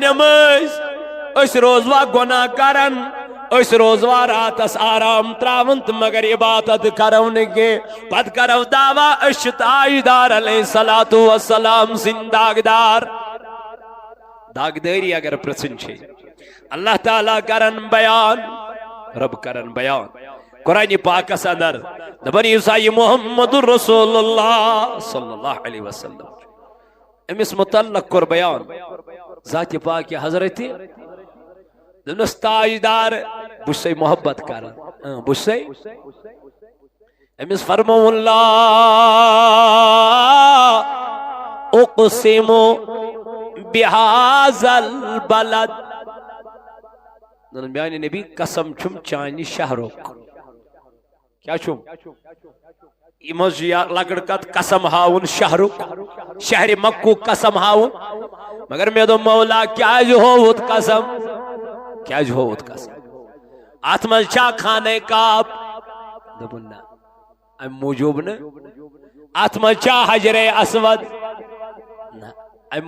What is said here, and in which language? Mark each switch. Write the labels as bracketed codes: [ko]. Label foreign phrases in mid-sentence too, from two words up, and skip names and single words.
[ks] نٮ۪مٲزۍ أسۍ روزوا گۄناہ کرن أسۍ روزوا راتس آرام تراون تہٕ مگر عبادت کرو نہٕ کینٛہہ پتہٕ کرو دعوا أسۍ چھِ تاجدار علیہ الصلوۃ والسلام سٕنٛدۍ داغدار داغدٲری اگر پرژھٕنۍ چھے اللہ تعالیٰ کرن بیان رب کرن بیان قرآن پاکس اندر دپن یُس یہِ محمد رسول اللہ صلی اللہ علیہ وسلم امس متعلق کوٚر بیان ذات پاک حضرت دپنس تاجدار بہٕ چھُسے محبت کران بہٕ چھُسے امس فرمووُن لا [ar] اقسم بہذا البلد [ks] میانہِ نبی قسم چھُم چانہِ شہرُک کیا چھُم یِم حظ چھُ لۄکٕٹ کتھ قسم ہاوُن شہرُک شہرِ مکُک قسم ہاوُن مگر مےٚ دوٚپ مولا کیازِ ہووُتھ قسم کیازِ ہووُتھ قسم اتھ منٛز چھا خانہ کعب دوٚپُن نہ امہِ موٗجوٗب نہٕ اتھ منٛز چھا حجرے اسود نہ امہِ